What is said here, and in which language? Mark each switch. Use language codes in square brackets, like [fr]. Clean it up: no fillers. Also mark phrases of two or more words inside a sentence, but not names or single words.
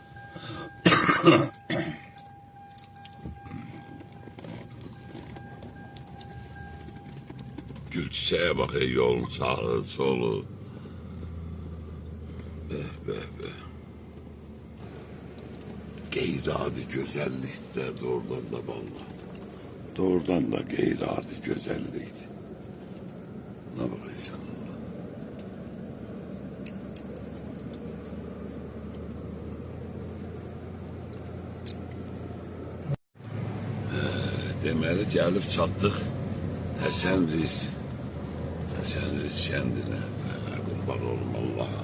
[tr] Gül çiçeğe bak yolun sağı solu. Be. Geyri-adi güzellik de doğrudan da vallahi. Doğrudan da geyri-adi güzellikti. Ne bakıyorsun Allah? [az] Deməli gəlib çatdıq Həsənriz. Həsənriz kəndinə. Qurban olum Allaha.